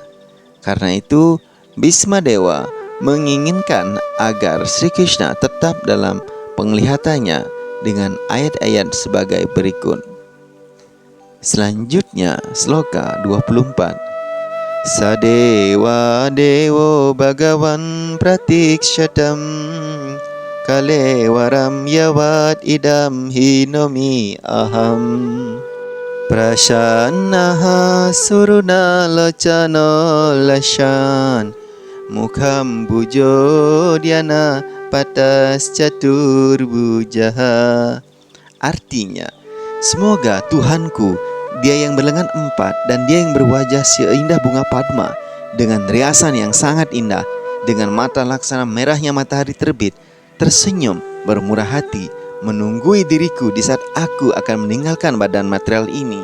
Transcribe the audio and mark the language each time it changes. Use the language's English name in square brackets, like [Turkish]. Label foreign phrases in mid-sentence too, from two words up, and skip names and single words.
[Indonesian] Karena itu Bhismadewa menginginkan agar Sri Krishna tetap dalam penglihatannya dengan ayat-ayat sebagai berikut. Selanjutnya sloka 24. [Sanskrit] Sadewa dewo bhagavan pratikshatam kalewaram yawat idam hinomi aham prasannaha suruna locano lashan mukham bujo dhyana patas caturbujaha. [Indonesian] Artinya, semoga Tuhanku, Dia yang berlengan 4 dan Dia yang berwajah seindah bunga padma, dengan riasan yang sangat indah, dengan mata laksana merahnya matahari terbit, tersenyum bermurah hati, menunggui diriku di saat aku akan meninggalkan badan material ini.